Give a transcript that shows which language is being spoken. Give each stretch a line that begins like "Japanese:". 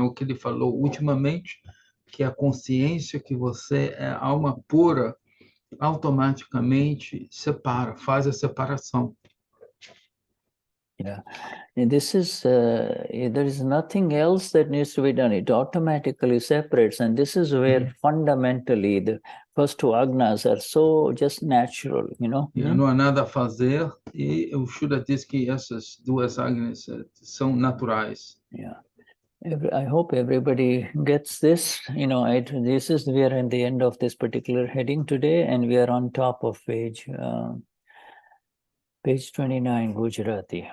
Portuguese: O que ele falou ultimamente, que a consciência que você é alma pura automaticamente separa, faz a separação.
English: Yeah, and this is, there is nothing else that needs to be done. It automatically separates, and this is where fundamentally the first two agnas are so just natural,
Portuguese: Não há nada a fazer, e o Shuddha diz que essas duas agnas são naturais.
English: Yeah. I hope everybody gets this. You know, we are at the end of this particular heading today, and we are on top of page 29, Gujarati.